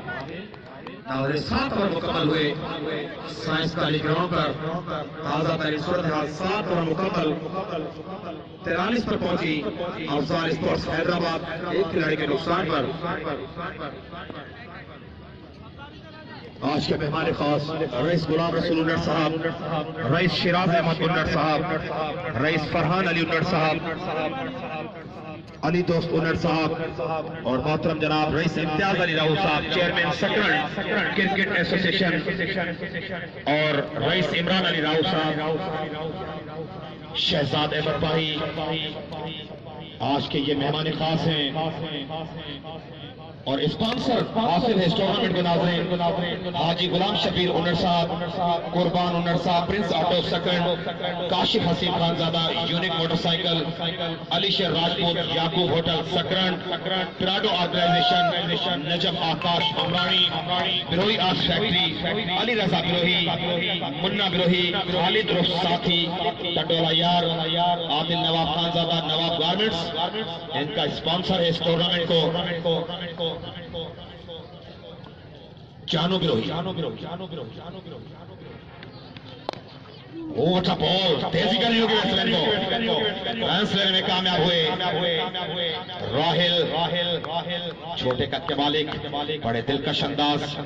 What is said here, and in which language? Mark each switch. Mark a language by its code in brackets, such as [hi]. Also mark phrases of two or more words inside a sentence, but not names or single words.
[ur] 7 اوور مکمل ہوئے سائنس کالج گراؤنڈ پر. تازہ ترین صورتحال، 7 اوور مکمل، 43 پر پہنچی افضال اسپورٹس حیدرآباد، ایک کھلاڑی کے نقصان پر. آج کے مہمان خاص رئیس غلام رسول انڑ صاحب، رئیس شیراز احمد انڑ صاحب، رئیس فرحان علی انڑ صاحب، علی دوست انڑ صاحب اور محترم جناب رئیس امتیاز علی راؤ صاحب، چیئرمین سکرنڈ کرکٹ ایسوسی ایشن، اور رئیس عمران علی راؤ صاحب، شہزاد احمد بھائی آج کے یہ مہمان خاص ہیں. اور اسپانسر حاصل ہے اس ٹورنامنٹ کے ناظرین حاجی غلام شبیر انر صاحب، قربان انر صاحب، پرنس آٹو سکرنڈ، کاشف حسیب خانزادہ، یونیک موٹرسائیکل، علی شیر راجپوت، یعقوب ہوٹل سکرنڈ، پراڈو آرگنائزیشن، نجم آکاش امرانی، بروہی آرٹس فیکٹری، علی رضا بروہی، منا بروہی، خالد رؤف ساتھی، ٹٹولا یار، عادل نواب خانزادہ، نواب گارمنٹس ان کا اسپانسر ہے اس ٹورنامنٹ کو. جانو بروہی وہ بال تیزی کرنی ہوگی بیٹسمین کو، رنز لینے میں کامیاب ہوئے راحیل، چھوٹے قد کے مالک، بڑے دلکش انداز,